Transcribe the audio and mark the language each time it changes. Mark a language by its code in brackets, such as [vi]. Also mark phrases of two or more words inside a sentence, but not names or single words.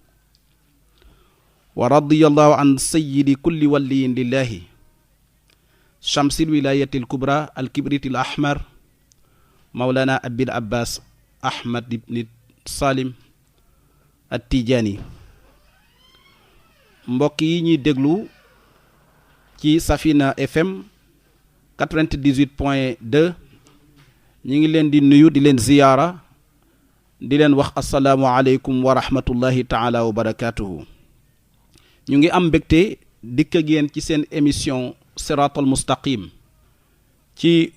[ar] ورضي الله عن سيد كل ولي لله شمس الولاية الكبرى الكبريت الأحمر مولانا أبي العباس أحمد بن سالم التيجاني [wo] mbokk yi ñuy déglu ci Safina FM 98.2 ñi ngi leen di nuyu di leen ziyaara di leen wax [ar] السلام عليكم ورحمة الله تعالى وبركاته [wo] ñu ngi am mbégte dikk ak yéen ci seen émission siratal mustaqim ci